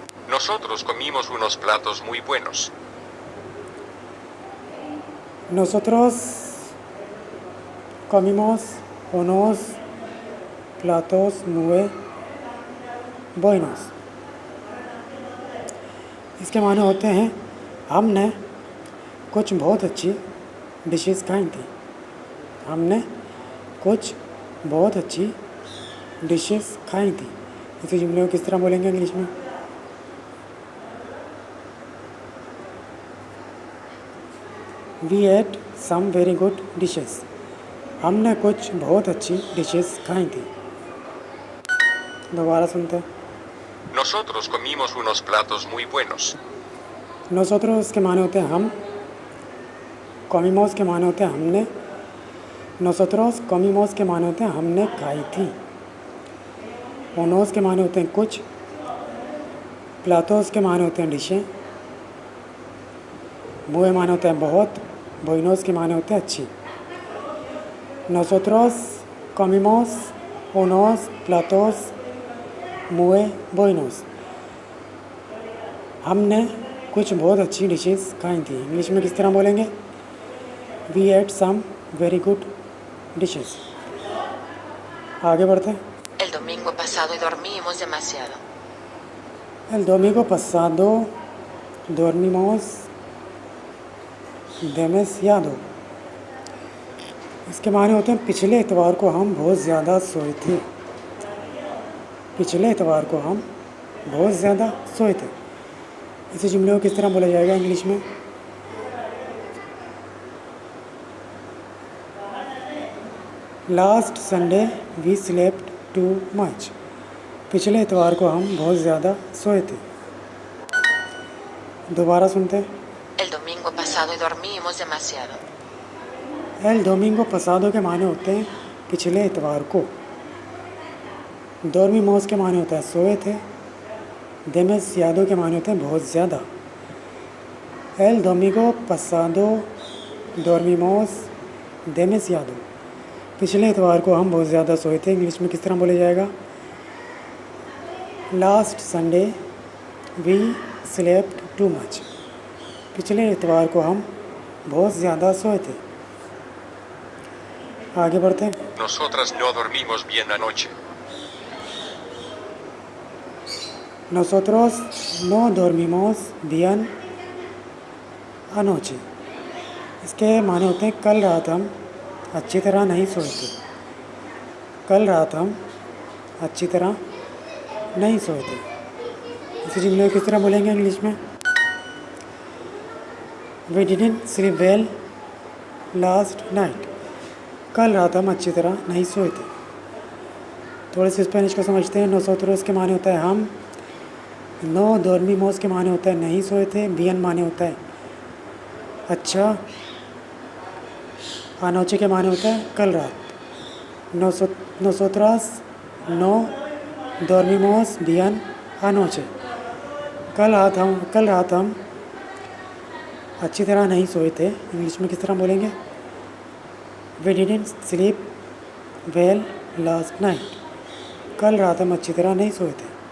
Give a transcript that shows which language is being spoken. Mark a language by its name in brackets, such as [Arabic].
[Spanish] Nosotros comimos unos platos muy buenos. Nosotros comimos unos platos muy buenos. [Hindi] इसके माने होते हैं हमने कुछ बहुत अच्छी डिशेस खाई थी. हमने कुछ बहुत अच्छी डिशेस खाई थी. इसी जुमले को किस तरह बोलेंगे इंग्लिश में? [English] We ate some very good dishes. [Hindi] हमने कुछ बहुत अच्छी डिशेस खाई थी. दोबारा सुनते हैं. Nosotros comimos unos platos muy buenos. नोसोत्रोस के माने होते हैं हम. कॉमिमोस के माने होते हैं हमने. नोसोत्रोस कॉमिमोस के माने होते हैं हमने खाई थी. ओनोस के माने होते हैं कुछ. प्लातोस के माने होते हैं डिशें. मुए माने होते हैं बहुत. बोइनोस के माने होते हैं अच्छी. [Spanish] नोसोत्रोस कॉमिमोस ओनोस प्लातोस मुए बोइनोस. [Hindi] हमने कुछ बहुत अच्छी डिशेस खाई थी. इंग्लिश में किस तरह बोलेंगे? [English] We ate some very good dishes. [Hindi] आगे बढ़ते हैं. [Spanish] El domingo pasado dormimos demasiado. El domingo pasado dormimos demasiado. [Hindi] इसके माने होते हैं पिछले इतवार को हम बहुत ज़्यादा सोए थे. पिछले इतवार को हम बहुत ज़्यादा सोए थे. इसी जुमले को किस तरह बोला जाएगा इंग्लिश में? [English] Last Sunday we slept too much. [Hindi] पिछले इतवार को हम बहुत ज़्यादा सोए थे. दोबारा सुनते हैं. [Spanish] El domingo pasado dormimos demasiado. [Hindi] L Domingo पसादो के माने होते हैं पिछले इतवार को. डोर्मिमोस के माने होता है सोए थे. डेमेसियादो के माने होते हैं बहुत ज़्यादा. [Spanish] एल डोमिंगो पसादो डोर्मिमोस डेमेसियादो. [Hindi] पिछले इतवार को हम बहुत ज़्यादा सोए थे. इंग्लिश में किस तरह बोला जाएगा? [English] Last Sunday we slept too much. [Hindi] पिछले इतवार को हम बहुत ज़्यादा सोए थे. आगे बढ़ते हैं. [Spanish] Nosotras no dormimos bien anoche. Nosotros no dormimos bien anoche. [Hindi] इसके माने होते हैं कल रात हम अच्छी तरह नहीं सोए थे. कल रात हम अच्छी तरह नहीं सोए थे. इसी जुमले को किस तरह बोलेंगे इंग्लिश में? [English] We didn't sleep well last night. [Hindi] कल रात हम अच्छी तरह नहीं सोए थे. थोड़े से स्पेनिश को समझते हैं. नोसोत्रोस के माने होता है हम. नो dormimos के माने होता है नहीं सोए थे, bien माने होता है अच्छा, anoche के माने होता है कल रात, [Spanish] nosotras no dormimos bien anoche, [Hindi] कल रात हम अच्छी तरह नहीं सोए थे। इंग्लिश में किस तरह बोलेंगे? [English] We didn't sleep well last night. [Hindi] कल रात हम अच्छी तरह नहीं सोए थे।